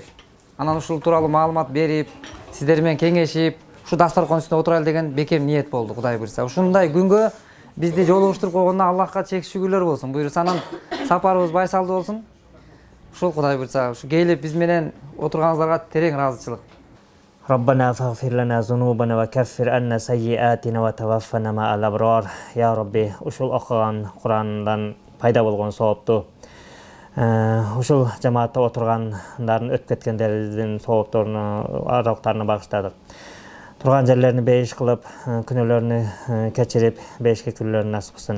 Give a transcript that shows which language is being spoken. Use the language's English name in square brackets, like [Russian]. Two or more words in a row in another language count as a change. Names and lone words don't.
[Kyrgyz] Анан ушул тууралуу маалымат берип, сиздер менен кеңешип, ушу дасторкон үстүндө отурайлы деген бекем ниет болду, Кудай буйруса. Ушундай күнгө бизди жолугуштуруп койгонуна Аллахка чексиз шүгүрлөр болсун. Буйруса, анан сапарыбыз байсалдуу болсун. Ушул Кудай буйруса, ушу келип биз менен отурганыңыздарга терең ыраазычылык. [Arabic] ربنا فاغفر لنا ذنوبنا وكفر عنا سيئاتنا وتوفنا مع الأبرار. يا ربي, [Kyrgyz] ушул окуган Курандан пайда болгон соопту, ушул жамаатта отургандардын өтүп кеткендердин соопторуну, арактарына багыштадык. Турган жерлерин бейиш кылып, күнөөлөрүнү кечирип, бейишке күнөөлөрүн насып кылсын.